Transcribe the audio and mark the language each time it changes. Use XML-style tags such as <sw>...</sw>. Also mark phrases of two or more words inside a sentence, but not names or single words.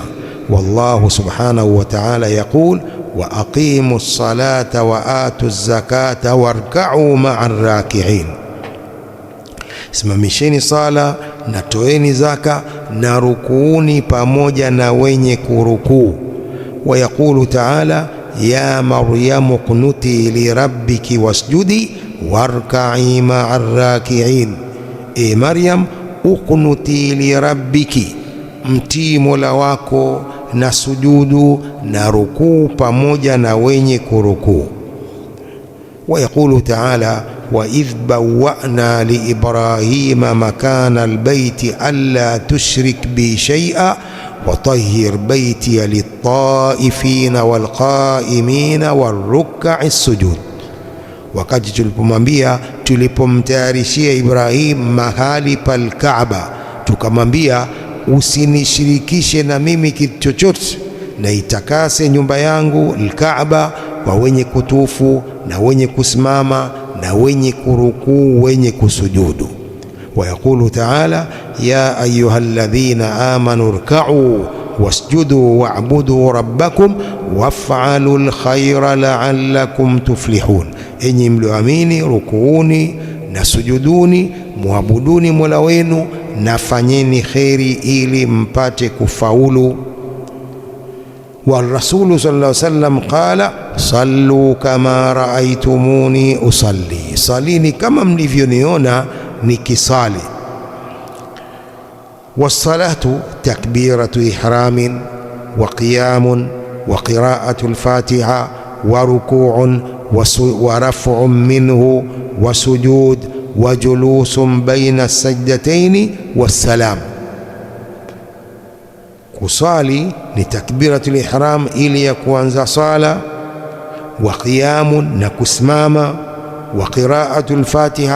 <ar>والله سبحانه وتعالى يقول، وأقيموا الصلاة وآتوا الزكاة واركعوا مع الراكعين,</ar> <sw>simamisheni sala na toeni zaka na rukuuni pamoja na wenye kurukuu.</sw> <ar>ويقول تعالى، يا مريم اقنتي لربك واسجدي واركعي مع الراكعين, e Maryam, اقنتي لربك,</ar> <sw>mtii Mola wako na sujudu na rukuu pamoja na wenye kurukuu.</sw> <ar>ويقول تعالى، وإذ بوأنا لإبراهيم مكان البيت أن لا تشرك بي شيئا وطهر بيتي للطائفين والقائمين والركع السجود.</ar> <sw>Wakati tulipomwambia, tulipomtayarishia Ibrahim mahali pal Kaaba, tukamwambia usinishirikishe na mimi kitu chochote, na itakase nyumba yangu al-Kaaba kwa wenye kutufu na wenye kusimama na wenye kurukuu, wenye kusujudu.</sw> <ar>ويقول تعالى، يا أيها الذين آمنوا اركعوا واسجدوا واعبدوا ربكم وافعلوا الخير لعلكم تفلحون,</ar> <sw>enyi mlioamini, rukuuni na sujuduni, muabuduni Mola wenu na fanyeni kheri ili mpate kufaulu.</sw> <ar>والرسول صلى الله عليه وسلم قال، صلوا كما رأيتموني أصلي,</ar> <sw>salini kama mlivyoniona nikisali.</sw> <ar>والصلاة تكبيرة إحرام وقيام وقراءة الفاتحة وركوع ورفع منه وسجود وجلوس بين السجدتين والسلام.</ar> <sw>Kusali ni</sw> <ar>تكبيرة الإحرام</ar> <sw>ili ya kuanza sala,</sw> <ar>وقيام</ar> <sw>na kusimama,</sw> <ar>وقراءة الفاتحة</ar>